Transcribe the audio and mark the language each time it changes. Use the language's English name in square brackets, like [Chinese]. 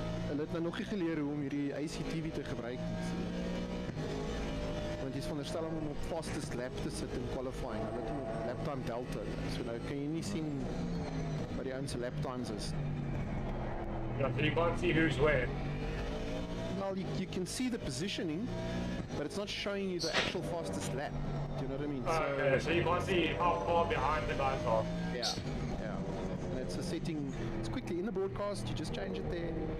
[Afrikaans] Hulle het nou nog nie geleer hoe om hierdie ICTV te gebruik nie. Want jy is veronderstel om op fastest lap te sit in qualifying. Hulle het hom op lap time delta. So nou kan jy nie sien wat die ouens se lap times is. [English] Yeah, so you can't see who's where. Well, you can see the positioning, but it's not showing you the actual fastest lap. Do you know what I mean? Okay, so you can't see how far behind the guys are. Yeah, yeah. And it's a setting, it's quickly in the broadcast, you just change it there.